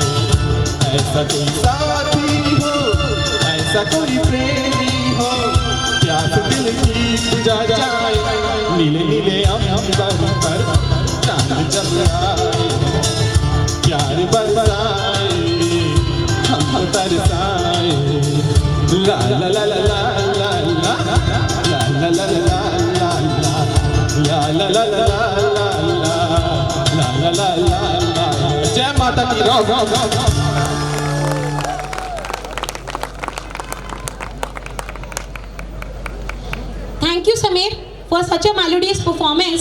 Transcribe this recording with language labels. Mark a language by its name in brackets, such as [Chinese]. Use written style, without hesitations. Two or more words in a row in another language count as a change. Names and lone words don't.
[Hindi] ऐसा कोई साथी हो, ऐसा कोई प्रेमी हो, प्यास दिल की बुझा जाए। नीले नीले अंबर पर चांद जब आए, प्यार बरसाए हमको तरसाए। ला ला ला ला ला ला ला ला ला ला ला ला ला ला ला ला ला। जय माता की। [English] Thank you, Samir, for such a melodious performance.